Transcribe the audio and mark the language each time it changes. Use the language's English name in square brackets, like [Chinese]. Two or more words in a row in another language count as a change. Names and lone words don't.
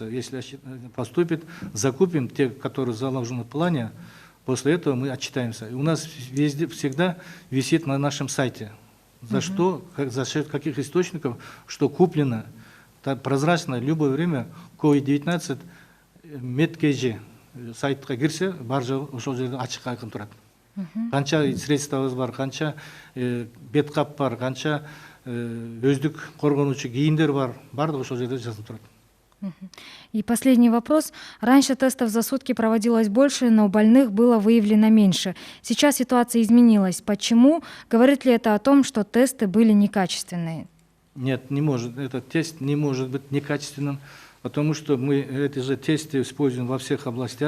[Russian] Если поступит, закупим те, которые заложены в плане, после этого мы отчитаемся. И у нас везде, всегда висит на нашем сайте, за что, за счет каких источников, что куплено, прозрачно, в любое время COVID-19 [Kyrgyz] медкежи сайтқа кірсе, бар жағы ошол жерде ачык айкын турат. Канча средствобуз бар, канча беткап бар, канча өздүк коргонуучу кийимдер бар, бардыгы ошол жерде жазылып турат. [Russian] И последний вопрос. Раньше тестов за сутки проводилось больше, но больных было выявлено меньше. Сейчас ситуация изменилась. Почему? Говорит ли это о том, что тесты были некачественные? Нет, не может. Этот тест не может быть некачественным, потому что мы эти же тесты используем во всех областях.